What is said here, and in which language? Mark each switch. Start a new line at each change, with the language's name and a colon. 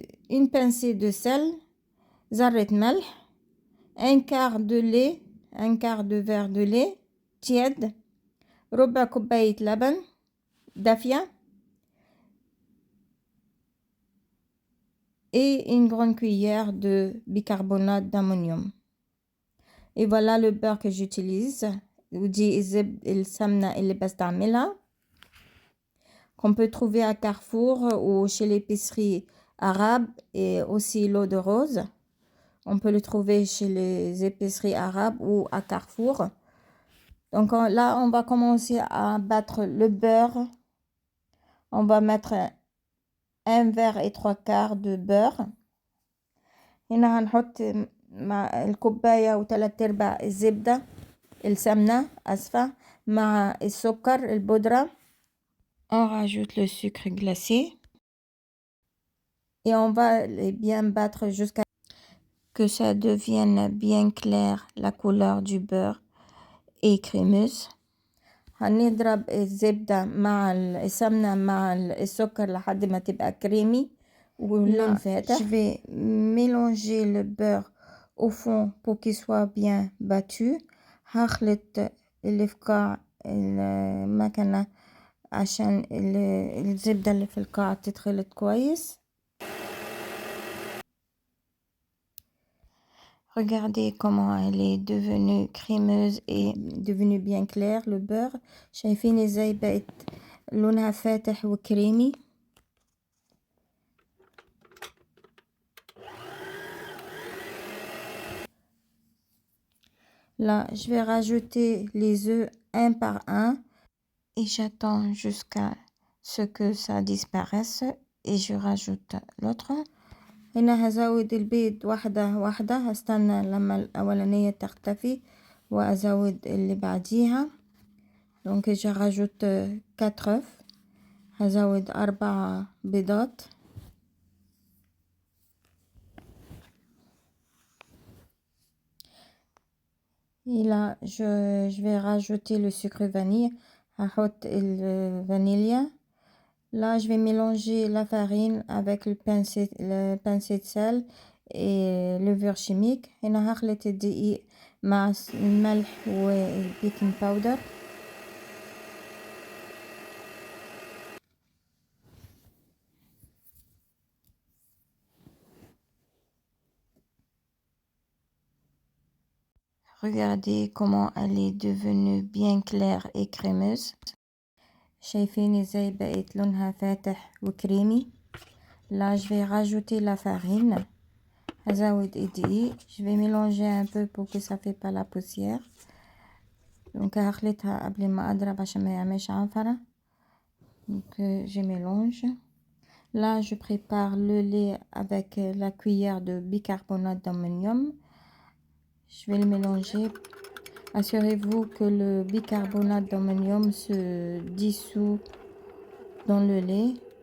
French: une pincée de sel,
Arabic: ذرة ملح,
French: un quart de lait, un quart de verre de lait tiède,
Arabic: ربع كوباية لبن دافية,
French: et une grande cuillère de bicarbonate d'ammonium. Et voilà le beurre que j'utilise.
Arabic: ودي السمنة اللي بستعملها.
French: Qu'on peut trouver à Carrefour ou chez l'épicerie arabe, et aussi l'eau de rose. On peut le trouver chez les épiceries arabes ou à Carrefour. Donc là, on va commencer à battre le beurre. On va mettre 1 verre et 3/4 de beurre.
Arabic: هنا هنحط مع الكوباية و3/4 الزبدة السمنة أسفة مع السكر البودرة.
French: On rajoute le sucre glacé et on va les bien battre jusqu'à que ça devienne bien clair, la couleur du beurre et crémeuse.
Arabic: هنضرب الزبدة مع السمنة مع السكر لحد ما تبقى كريمي واللون فاتح.
French: Je vais mélanger le beurre au fond pour qu'il soit bien battu.
Arabic: هخلط اللي في قاع المكنة عشان الزبدة اللي في القاع تتخلط كويس.
French: Regardez comment elle est devenue crémeuse et devenue bien claire le beurre.
Arabic: شايفين ازاي بقت لونها فاتح وكريمي.
French: Là, je vais rajouter les œufs un par un et j'attends jusqu'à ce que ça disparaisse et je rajoute l'autre.
Arabic: هنا هزود البيض واحدة واحدة, هستنى لما الأولانية تختفي وأزود اللي بعديها.
French: Donc je rajoute 4 œufs.
Arabic: هزود 4 بيضات.
French: Et là, je vais rajouter le sucre vanille.
Arabic: هحط الفانيليا.
French: Là, je vais mélanger la farine avec le pincée de sel et levure chimique.
Arabic: هنا هخلط الدقيق مع الملح والبيكنج باودر.
French: Regardez comment elle est devenue bien claire et crémeuse.
Arabic: شايفين ازاي بقت لونها فاتح وكريمي.
French: Là, je vais rajouter la farine.
Arabic: هزود الدقيق.
French: Je vais mélanger un peu pour que ça fait pas la poussière.
Arabic: Donc هخلطها قبل ما اضرب عشان ما يعملش عنفرة.
French: Donc je mélange. Là, je prépare le lait avec la cuillère de bicarbonate d'ammonium. Je vais le mélanger. Assurez-vous que le bicarbonate d'ammonium se dissout dans le lait.